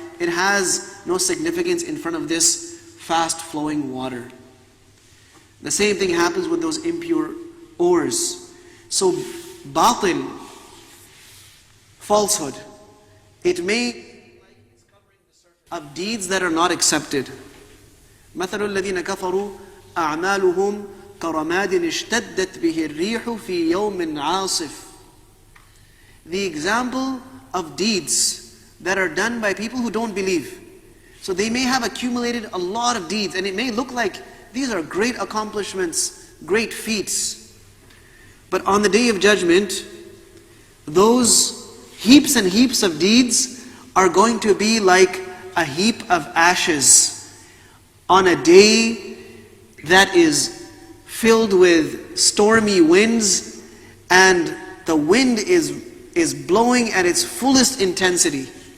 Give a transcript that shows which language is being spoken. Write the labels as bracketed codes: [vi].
[en] It has no significance in front of this fast flowing water. The same thing happens with those impure oars. So batil, falsehood, it may be like it's covering the surface of deeds that are not accepted. [ar] مثل الذين كفروا أعمالهم كرماد اشتدت به الريح في يوم عاصف. [en] The example of deeds that are done by people who don't believe. So they may have accumulated a lot of deeds, and it may look like these are great accomplishments, great feats. But on the day of judgment, those heaps and heaps of deeds are going to be like a heap of ashes on a day that is filled with stormy winds, and the wind is blowing at its fullest intensity.